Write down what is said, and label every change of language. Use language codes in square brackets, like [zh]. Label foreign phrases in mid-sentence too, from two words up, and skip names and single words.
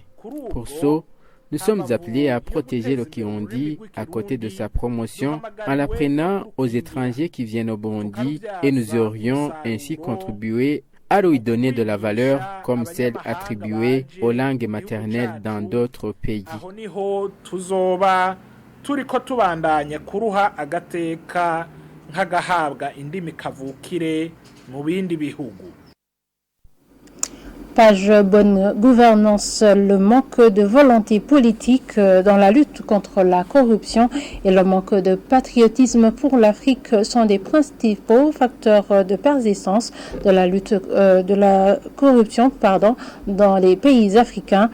[fr] Pour ce, nous sommes appelés à protéger le Kirundi à côté de sa promotion en l'apprenant aux étrangers qui viennent au Burundi et nous aurions ainsi contribué à lui donner de la valeur comme celle attribuée aux langues maternelles dans d'autres pays. [rn] aho niho tuzoba turiko tubandanya kuruha agateka nk'agahabwa indimi kavukire mu bindi bihugu. [fr] Page bonne gouvernance, le manque de volonté politique dans la lutte contre la corruption et le manque de patriotisme pour l'Afrique sont des principaux facteurs de persistance de la lutte de la corruption dans les pays africains.